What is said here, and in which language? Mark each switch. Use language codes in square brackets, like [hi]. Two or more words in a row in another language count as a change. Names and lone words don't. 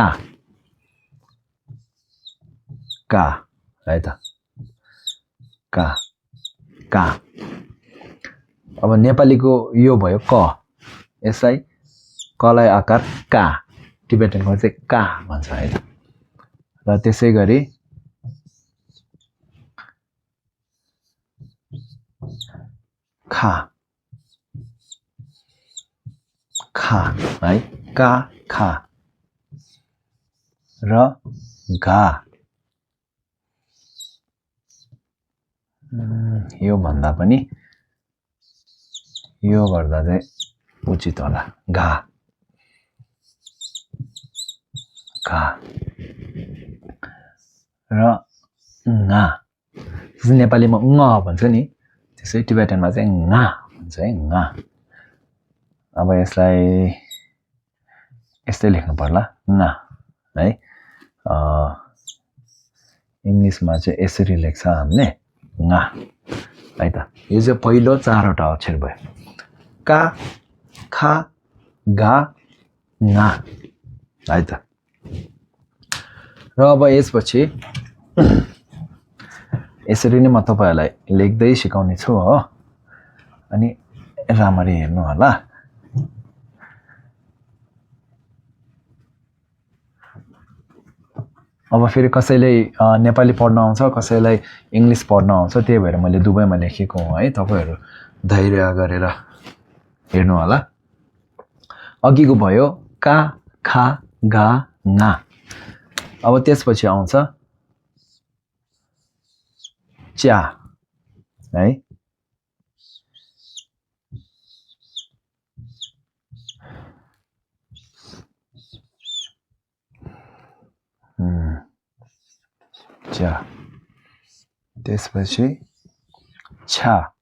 [ne] का है त का अब नेपालीको यो भयो क यसलाई कलाई आकार का टिबेटनको चाहिँ का भन्छ है त र त्यसैगरी खा है का खा र गा यो भन्दा पनि यो गर्दा चाहिँ उचित होला घा र ङा नेपालीमा ङ भन्छ नि त्यसै टिबेटनमा चाहिँ ङा भन्छ है ङा अब यसलाई यस्तै लेख्नु पर्ला ङा है इंग्लिशमा चाहिँ यसरी लेख्छ हामीले ङा है त यो चाहिँ पहिलो 4 वटा अक्षर भयो का खा गा ङा है त र अब यसपछि यसरी नै म तपाईहरुलाई लेख्दै सिकाउने छु हो अनि राम्ररी हेर्नु होला अब फेरि कसैले नेपाली पढ्न आउँछ कसैलाई इंग्लिश पढ्न आउँछ त्यही भएर मैले दुवैमा लेखेको हुँ है तपाईहरु धैर्य गरेर हेर्नु होला अघिको भयो का खा गा ङा अब त्यसपछि आउँछ च्या है च्या त्यसपछि छा